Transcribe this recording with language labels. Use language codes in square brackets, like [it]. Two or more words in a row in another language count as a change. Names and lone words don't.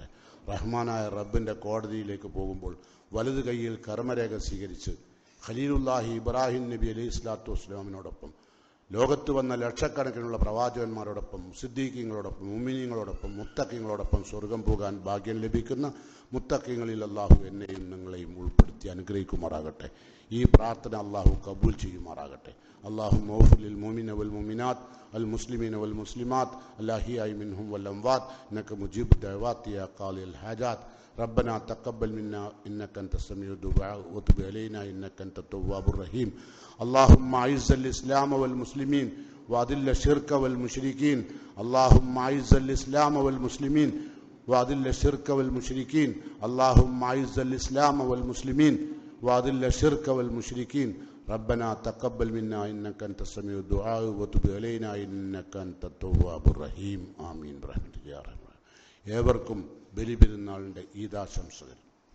[ml] റഹ്മാനായ റബ്ബിൻ്റെ കോടതിയിലേക്ക് പോകുമ്പോൾ വലതു കൈയിൽ കർമ്മരേഖ സ്വീകരിച്ച് ഖലീലുല്ലാഹി ഇബ്രാഹിം നബി [ar] عليه الصلاة [ml] വസ്സലാമിനോടൊപ്പം ലോകത്ത് വന്ന ലക്ഷക്കണക്കിനുള്ള പ്രവാചകന്മാരോടൊപ്പം സിദ്ദീഖീങ്ങളോടൊപ്പം മുഅ്മിനീങ്ങളോടൊപ്പം മുത്തഖീങ്ങളോടൊപ്പം സ്വർഗം പോകാൻ ഭാഗ്യം ലഭിക്കുന്ന മുത്തഖീങ്ങളിൽ അള്ളാഹു എന്നെയും നിങ്ങളെയും ഉൾപ്പെടുത്തി അനുഗ്രഹിക്കുമാറാകട്ടെ. ഈ പ്രാർത്ഥന അള്ളാഹു കബൂൽ ചെയ്യുമാറാകട്ടെ. [ar] اللهم اغفر للمؤمنين والمؤمنات المسلمين والمسلمات الأحياء منهم والأموات إنك مجيب الدعوات يا قاضي الحاجات. ربنا تقبل منا إنك أنت السميع الدعاء وتب علينا إنك أنت التواب الرحيم. اللهم أعز الإسلام والمسلمين وأذل الشرك والمشركين. اللهم أعز الإسلام والمسلمين وأذل الشرك والمشركين. اللهم أعز الإسلام والمسلمين وأذل الشرك والمشركين. ربنا تقبل منا إنك أنت السميع الدعاء وتب علينا إنك أنت التواب الرحيم. آمين برحمتك يا رحمن. [ml] ഏവർക്കും ബലിപെരുന്നാളിൻ്റെ ഈദാശംസകൾ.